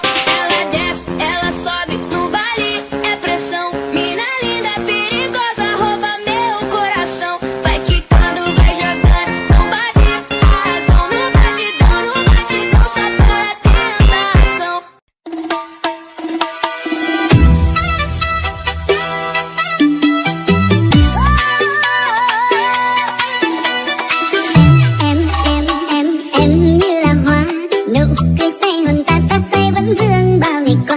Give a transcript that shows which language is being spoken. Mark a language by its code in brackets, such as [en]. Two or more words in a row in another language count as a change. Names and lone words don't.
[pt] Ela desce, ela sobe no baile, é pressão. Mina linda, perigosa, rouba meu coração. Vai quicando, vai jogando, não bate a razão. No batidão, só para tentação. [vi] Em như là hoa, nụ cười say hồn ta ta say vẫn vương bao ngày qua.